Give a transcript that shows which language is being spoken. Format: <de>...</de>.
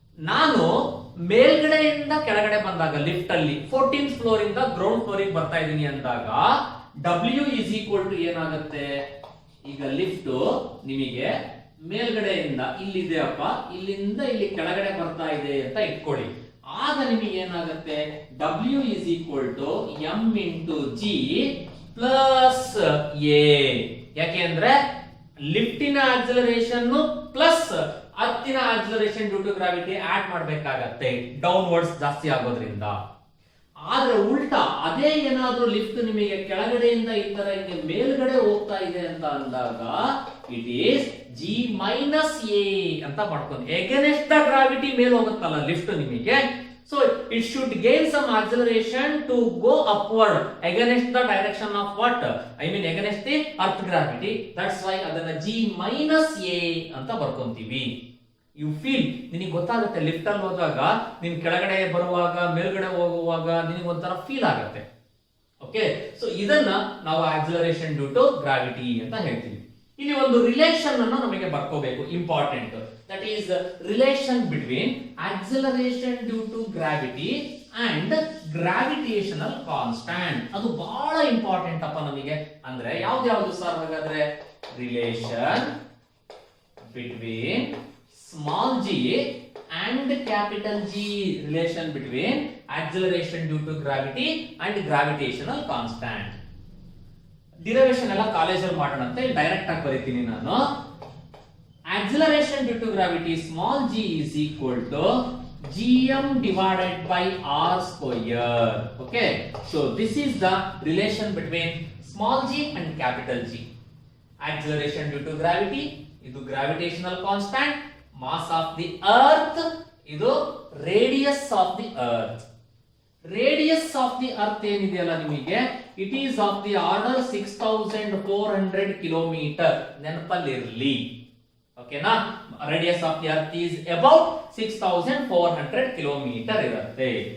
<kn>ನಾನು ಮೇಲ್ಗಡೆಯಿಂದ ಕೆಳಗಡೆ ಬಂದಾಗ ಲಿಫ್ಟ್ ಅಲ್ಲಿ 14th ಫ್ಲೋರ್ ಇಂದ ಗ್ರೌಂಡ್ ಫ್ಲೋರ್ ಗೆ ಬರ್ತಾ ಇದ್ದೀನಿ ಅಂದಾಗ W is equal to ಏನಾಗುತ್ತೆ, ಈಗ ಲಿಫ್ಟ್ ನಿಮಗೆ ಮೇಲ್ಗಡೆಯಿಂದ ಇಲ್ಲಿದೆ ಅಪ್ಪ, ಇಲ್ಲಿಂದ ಇಲ್ಲಿ ಕೆಳಗಡೆ ಬರ್ತಾ ಇದೆ ಅಂತ ಇಟ್ಕೊಳ್ಳಿ. ಆಗ ನಿಮಗೆ ಏನಾಗುತ್ತೆ, W is equal to m into g plus a. ಯಾಕೆ ಅಂದ್ರೆ ಲಿಫ್ಟಿನ acceleration plus ಅರ್ತಿನ acceleration due to gravity add ಮಾಡಬೇಕಾಗತ್ತೆ, ಡೌನ್ವರ್ಡ್ಸ್ ಜಾಸ್ತಿ ಆಗೋದ್ರಿಂದ. ಆದ್ರೆ ಉಲ್ಟಾ ಅದೇ ಏನಾದ್ರೂ ಲಿಫ್ಟ್ ನಿಮಗೆ ಕೆಳಗಡೆಯಿಂದ ಈ ತರ ಹಿಂಗೆ ಮೇಲ್ಗಡೆ ಹೋಗ್ತಾ ಇದೆ ಅಂತ ಅಂದಾಗ</kn> <en>it is g minus a</en> <kn>ಅಂತ ಮಾಡ್ಕೊಂಡು</kn> <en>against the gravity</en> <kn>ಮೇಲೆ ಹೋಗುತ್ತಲ್ಲ ಲಿಫ್ಟ್ ನಿಮಗೆ.</kn> <en>So it should gain some acceleration to go upward against the direction of what, I mean against the earth gravity. That's why</en> <kn>ಅದನ್ನ G minus A ಅಂತ ಬರ್ಕೊಂತೀವಿ. You feel, ನಿನಗೆ ಗೊತ್ತಾಗುತ್ತೆ lift ಅಲ್ಲಿ ಹೋದಾಗ ನೀನ್ ಕೆಳಗಡೆ ಬರುವಾಗ ಮೇಲ್ಗಡೆ ಹೋಗುವಾಗ ನಿನಗೆ ಒಂಥರ ಫೀಲ್ ಆಗುತ್ತೆ. ಓಕೆ, ಸೊ ಇದನ್ನ ನಾವು ಆಕ್ಸಿಲರೇಷನ್ ಡ್ಯೂ ಟು ಗ್ರಾವಿಟಿ ಅಂತ ಹೇಳ್ತೀವಿ. ಇಲ್ಲಿ ಒಂದು ರಿಲೇಷನ್ ಅನ್ನು ನಮಗೆ ಬರ್ಕೋಬೇಕು, important.</kn> <en>That is relation between acceleration due to gravity and gravitational constant.</en> <kn>ಅದು ಬಹಳ ಇಂಪಾರ್ಟೆಂಟ್ ಅಪ್ಪ ನಮಗೆ. ಅಂದ್ರೆ ಯಾವ್ದು ಸರ್ ಹಾಗಾದ್ರೆ,</kn> <en>Relation between small g and capital G, relation between acceleration due to gravity and gravitational constant.</en> <kn>Derivation ಎಲ್ಲ ಕಾಲೇಜಲ್ಲಿ ಮಾಡೋಣ ಅಂತ ಡೈರೆಕ್ಟ್ ಆಗಿ ಬರೀತೀನಿ ನಾನು.</kn> <en>acceleration due to gravity small g is equal to gm divided by r square. Okay, so this is the relation between small g and capital G. Acceleration due to gravity, ಇದು gravitational constant. Mass of the earth, ಇದು radius of the earth. Radius of the earth</en> <kn>ಏನಿದೆಯಲ್ಲ ನಿಮಗೆ,</kn> <en>It is of the order 6400 kilometre.</en> <kn>ನೆನಪಲ್ಲಿರಲಿ, ಓಕೆನಾ?</kn> <en>Radius of the earth is about 6400 kilometre ಇರುತ್ತೆ.</en>